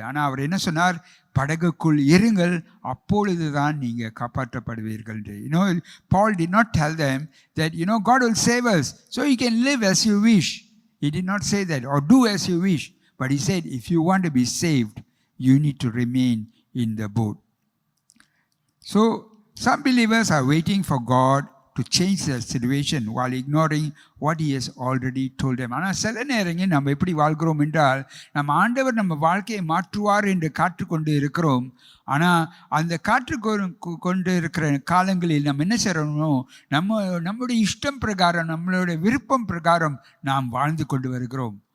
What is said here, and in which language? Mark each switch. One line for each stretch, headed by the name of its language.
Tamil: ஆனால் அவர் என்ன சொன்னார், படகுக்குள் இருங்கள், அப்பொழுதுதான் நீங்கள் காப்பாற்றப்படுவீர்கள் என்று.
English: Paul did not tell them that God will save us so you can live as you wish. He did not say that, or do as you wish. But he said, if you want to be saved, you need to remain in the boat. So some believers are waiting for God to change their situation while ignoring what he has already told them.
Tamil: ஆனால் சில நேரங்கள் நம்ம எப்படி வாழ்கிறோம் என்றால், நம்ம ஆண்டவர் நம்ம வாழ்க்கையை மாற்றுவார் என்று காற்றுக்கொண்டு இருக்கிறோம். ஆனால் அந்த கொண்டு இருக்கிற காலங்களில் நம்ம என்ன செய்யறோமோ, நம்முடைய இஷ்டம் பிரகாரம், நம்மளுடைய விருப்பம் பிரகாரம் நாம் வாழ்ந்து கொண்டு வருகிறோம்.